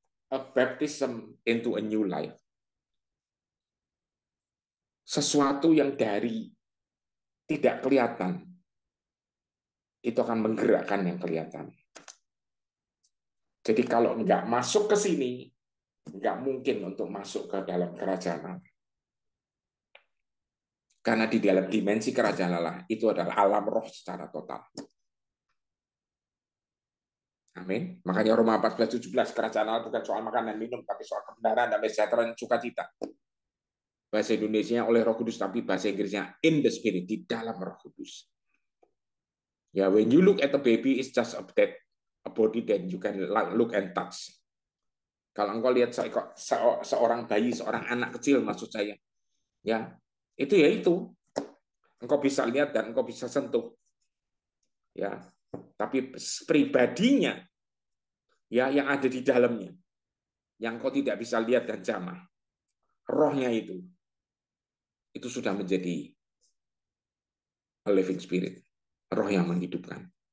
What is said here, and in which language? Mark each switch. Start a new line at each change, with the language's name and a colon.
English: A baptism into a new life.
Indonesian: Sesuatu yang dari tidak kelihatan, itu akan menggerakkan yang kelihatan. Jadi kalau nggak masuk ke sini, nggak mungkin untuk masuk ke dalam kerajaan Allah. Karena di dalam dimensi kerajaan Allah, itu adalah alam roh secara total. Amin. Makanya Roma 14:17, kerajaan Allah bukan soal makan dan minum, tapi soal kebenaran, damai sejahtera, dan sukacita. Bahasa Indonesia oleh Roh Kudus, tapi bahasa Inggrisnya
English: in the Spirit,
Indonesian: di dalam Roh Kudus.
English: Ya, when you look at a baby, it's just a body that you can look and touch.
Indonesian: Kalau engkau lihat seorang bayi, seorang anak kecil, maksud saya, ya itu, engkau bisa lihat dan engkau bisa sentuh, ya. Tapi pribadinya, ya, yang ada di dalamnya, yang engkau tidak bisa lihat dan jamah, rohnya itu sudah menjadi
English: a living spirit,
Indonesian: roh yang menghidupkan.